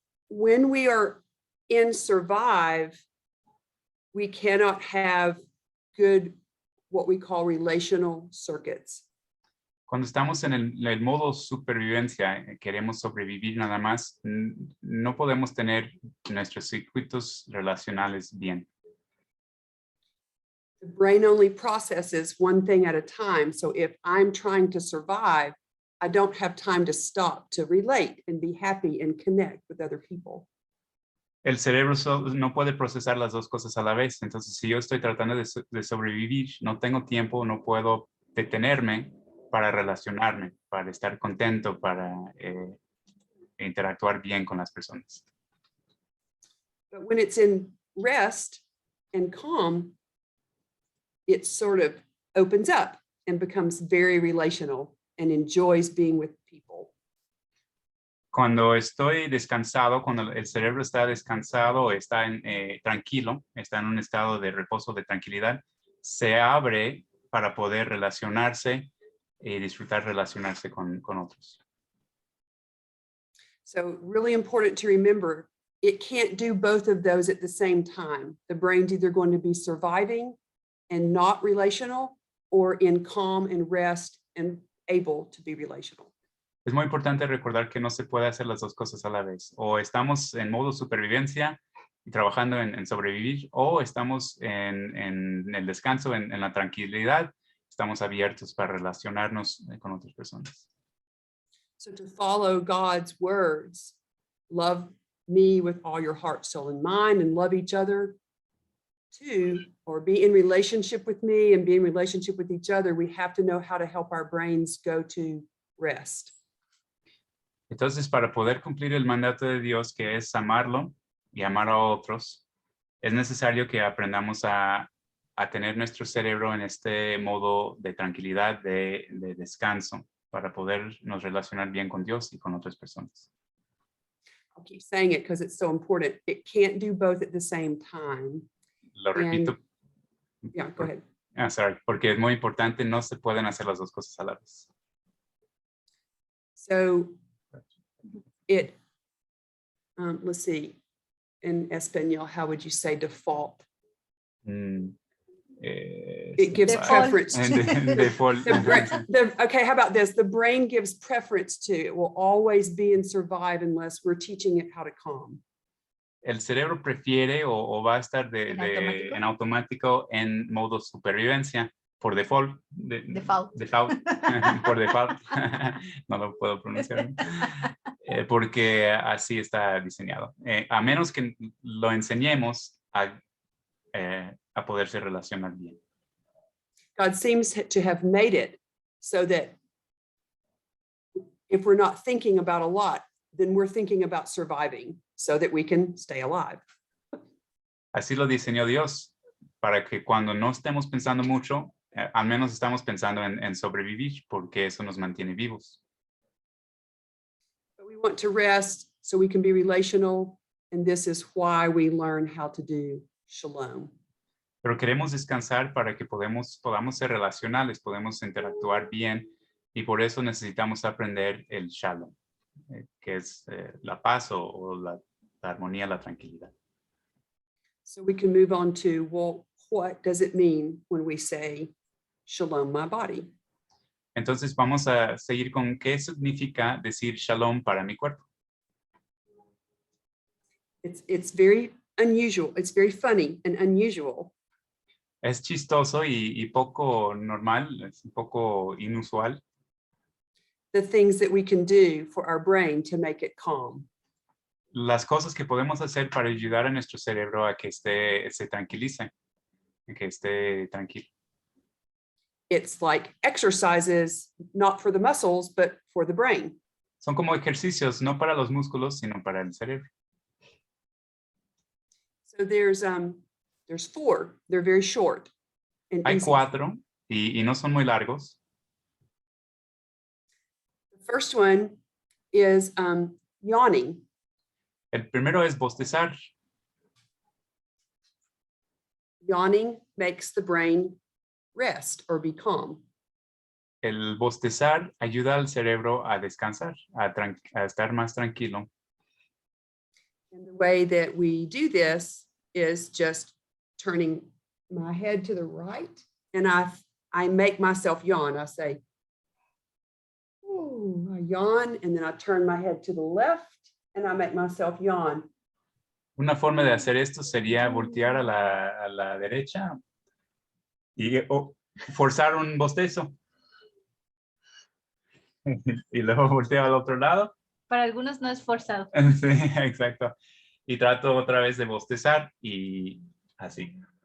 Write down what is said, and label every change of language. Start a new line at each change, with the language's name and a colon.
English: When we are in survive, we cannot have good, what we call relational circuits.
Spanish: Cuando estamos en el modo supervivencia, queremos sobrevivir nada más, no podemos tener nuestros circuitos relacionales bien.
English: The brain only processes one thing at a time. So if I'm trying to survive, I don't have time to stop to relate and be happy and connect with other people.
Spanish: El cerebro no puede procesar las dos cosas a la vez. Entonces, si yo estoy tratando de sobrevivir, no tengo tiempo, no puedo detenerme para relacionarme, para estar contento, para interactuar bien con las personas.
English: But when it's in rest and calm, it sort of opens up and becomes very relational and enjoys being with people.
Spanish: Cuando estoy descansado, cuando el cerebro está descansado, está tranquilo, está en un estado de reposo, de tranquilidad, se abre para poder relacionarse y disfrutar relacionarse con otros.
English: So really important to remember, it can't do both of those at the same time. The brain's either going to be surviving and not relational, or in calm and rest and able to be relational.
Spanish: Es muy importante recordar que no se puede hacer las dos cosas a la vez. O estamos en modo supervivencia y trabajando en sobrevivir, o estamos en el descanso, en la tranquilidad, estamos abiertos para relacionarnos con otras personas.
English: So to follow God's words, love me with all your heart, soul, and mind, and love each other too, or be in relationship with me and be in relationship with each other, we have to know how to help our brains go to rest.
Spanish: Entonces, para poder cumplir el mandato de Dios, que es amarlo y amar a otros, es necesario que aprendamos a tener nuestro cerebro en este modo de tranquilidad, de descanso, para podernos relacionar bien con Dios y con otras personas.
English: I'll keep saying it because it's so important. It can't do both at the same time.
Spanish: Lo repito.
English: Yeah, go ahead. Sorry,
Spanish: porque es muy importante, no se pueden hacer las dos cosas a la vez.
English: So let's see, in Espanol, how would you say default? It gives preference. Default. Okay, how about this? The brain gives preference to, it will always be in survive unless we're teaching it how to calm.
Spanish: El cerebro prefiere o va a estar en automático en modo supervivencia por default. Default. Por default. No lo puedo pronunciar. Porque así está diseñado. A menos que lo enseñemos a poderse relacionar bien.
English: God seems to have made it so that if we're not thinking about a lot, then we're thinking about surviving so that we can stay alive.
Spanish: Así lo diseñó Dios, para que cuando no estemos pensando mucho, al menos estamos pensando en sobrevivir, porque eso nos mantiene vivos.
English: But we want to rest so we can be relational, and this is why we learn how to do shalom.
Spanish: Pero queremos descansar para que podamos ser relacionales, podemos interactuar bien, y por eso necesitamos aprender el shalom, que es la paz o la armonía, la tranquilidad.
English: So we can move on to, well, what does it mean when we say shalom my body?
Spanish: Entonces vamos a seguir con qué significa decir shalom para mi cuerpo.
English: It's very unusual. It's very funny and unusual.
Spanish: Es chistoso y poco normal, es un poco inusual.
English: The things that we can do for our brain to make it calm.
Spanish: Las cosas que podemos hacer para ayudar a nuestro cerebro a que se tranquilice, que esté tranquilo.
English: It's like exercises, not for the muscles, but for the brain.
Spanish: Son como ejercicios, no para los músculos, sino para el cerebro.
English: So there's four. They're very short. And
Spanish: Hay
English: easy.
Spanish: 4 y no son muy largos.
English: The first one is yawning.
Spanish: El primero es bostezar.
English: Yawning makes the brain rest or be calm.
Spanish: el bostezar ayuda al cerebro a descansar, a estar más tranquilo.
English: And the way that we do this is just turning my head to the right, and I make myself yawn. I say, ooh, I yawn, and then I turn my head to the left, and I make myself yawn.
Spanish: Una forma de hacer esto sería voltear a la derecha y forzar un bostezo. Y luego volteo al otro lado. Para algunos no es forzado. Sí, exacto. Y trato otra vez de bostezar y así.